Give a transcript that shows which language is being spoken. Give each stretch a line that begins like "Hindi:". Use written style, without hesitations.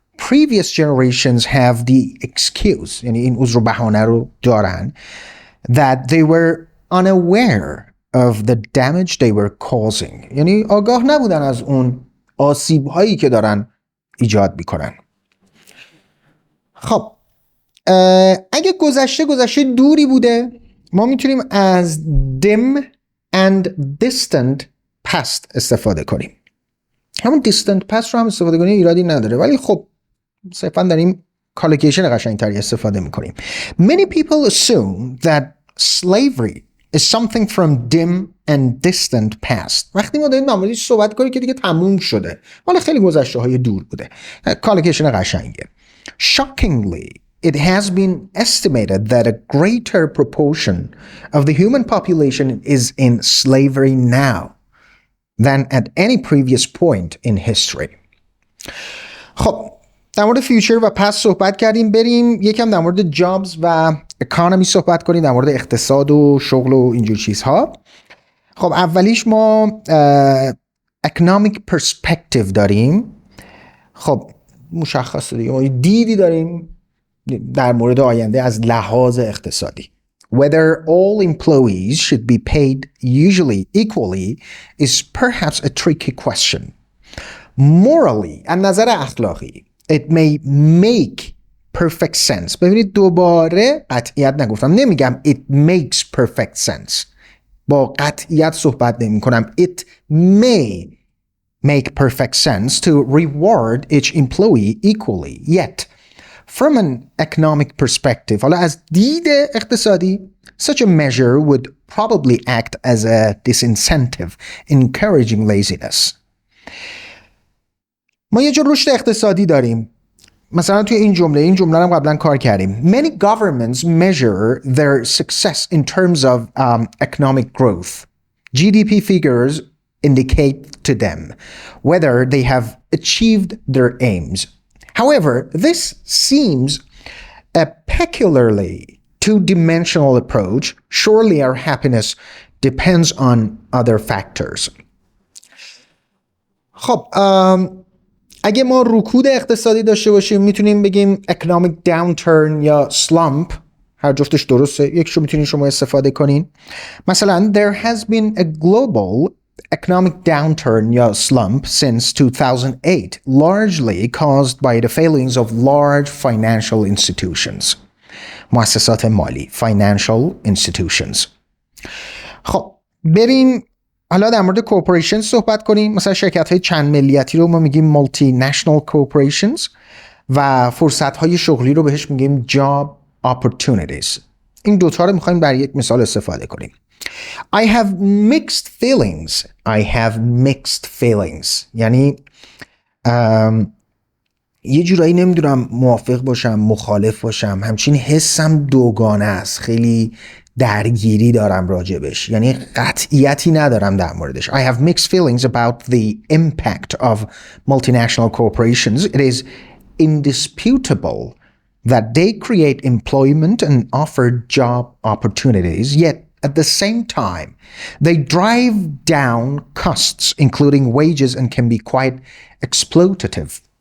English: Previous generations have the excuse،
Persian: یعنی این عذر و بهانه رو دارن،
English: that they were unaware of the damage they were causing.
Persian: یعنی آگاه نبودن از اون آسیب هایی که دارن ایجاد میکنن. خب اگه گذشته دوری بوده، ما میتونیم از dim and distant past استفاده کنیم. همون distant past رو هم استفاده کنیم، ایرادی نداره، ولی خب صرفا داریم کالوکیشن قشنگتری استفاده میکنیم.
English: Many people assume that slavery is something from dim and distant past.
Persian: وقتی ما داریم نمازیش صحبت کنیم که دیگه تموم شده، حالا خیلی گذشته های دور بوده. کالوکیشن قشنگه.
English: Shockingly, it has been estimated that a greater proportion of the human population is in slavery now than at any previous point in history.
Persian: خب در مورد فیوچر و پست صحبت کردیم. بریم یکم در مورد جابز و اکانومی صحبت کنیم، در مورد اقتصاد و شغل و اینجور چیزها. خب اولیش ما economic perspective داریم. خب مشخصه دیگه، ما دیدی داریم در مورد آینده از لحاظ اقتصادی.
English: Whether all employees should be paid usually equally is perhaps a tricky question. Morally,
Persian: از نظر اخلاقی
English: it may make perfect sense.
Persian: ببینید دوباره قطعیت نگفتم، نمیگم
English: it makes perfect sense،
Persian: با قطعیت صحبت نمی کنم.
English: It may make perfect sense to reward each employee equally. Yet, from an economic perspective,
Persian: حالا از دید اقتصادی,
English: such a measure would probably act as a disincentive, encouraging laziness.
Persian: ما یه جور رشد اقتصادی داریم. مثلا توی این جمله رو هم قبلا کار کردیم.
English: Many governments measure their success in terms of economic growth. GDP figures indicate to them whether they have achieved their aims. However, this seems a peculiarly two-dimensional approach. Surely our happiness depends on other factors.
Persian: خب اگه ما رکود اقتصادی داشته باشیم میتونیم بگیم economic downturn یا slump، هر جفتش درسته، یکشو میتونین شما استفاده کنین. مثلا
English: there has been a global economic downturn
Persian: یا
English: slump since 2008, largely caused by the failings of large financial institutions.
Persian: مؤسسات مالی، financial institutions. خب بریم حالا در مورد corporations صحبت کنیم. مثلا شرکت های چند ملیتی رو ما میگیم multinational corporations و فرصت های شغلی رو بهش میگیم job opportunities. این دوتا رو میخوایم برای یک مثال استفاده کنیم.
English: I have mixed feelings. I have mixed feelings.
Persian: یعنی یه جورایی نمیدونم موافق باشم، مخالف باشم، همچین حسم دوگانه است، خیلی درگیری دارم راجبش، یعنی قطعیتی ندارم در موردش.
English: I have mixed feelings about the impact of multinational corporations. It is indisputable that they create employment and offer job opportunities, yet at the same time they drive down costs including wages and can be quite exploitative.